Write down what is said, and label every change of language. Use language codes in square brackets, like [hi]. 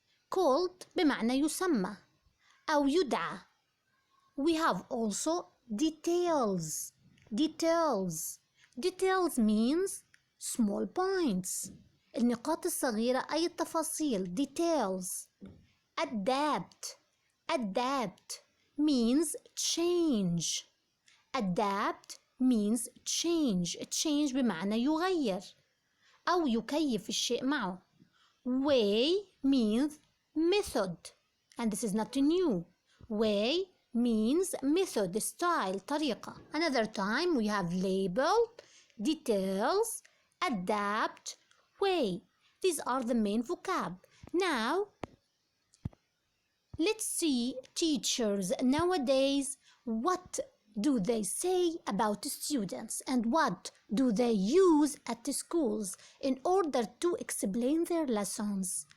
[ar] Called بمعنى يسمى أو يدعى. [en] We have also details. Details. Details means small points. [ar] النقاط الصغيرة أي التفاصيل. [en] Details. Adapt. Adapt means change. Adapt means change. [ar] Change بمعنى يغير أو يكيف الشيء معه. [en] Way means method, and this is not new. Way means method, style, طريقة. Another time we have label, details, adapt, way. These are the main vocab. Now let's see teachers nowadays, what do they say about students and what do they use at the schools in order to explain their lessons.